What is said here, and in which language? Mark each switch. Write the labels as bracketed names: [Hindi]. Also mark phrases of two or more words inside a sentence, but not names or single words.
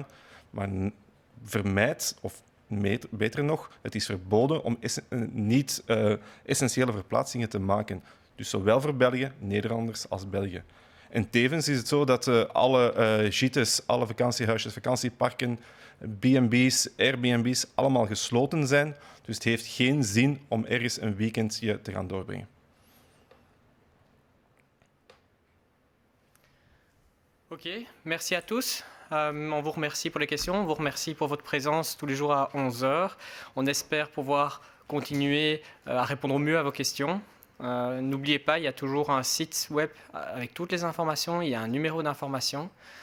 [Dutch] Maar vermijd, of beter nog, het is verboden om niet essentiële verplaatsingen te maken. Dus zowel voor België, Nederlanders als België. En tevens is het zo dat alle gites, alle vakantiehuisjes, vakantieparken, B&B's, Airbnb's allemaal gesloten zijn. Dus het heeft geen zin om ergens een weekendje te gaan doorbrengen. [French] Ok, merci à tous. On vous remercie pour les questions, on vous remercie pour votre présence tous les jours à 11h. On espère pouvoir continuer à répondre au mieux à vos questions. N'oubliez pas, il y a toujours un site web avec toutes les informations, il y a un numéro d'information.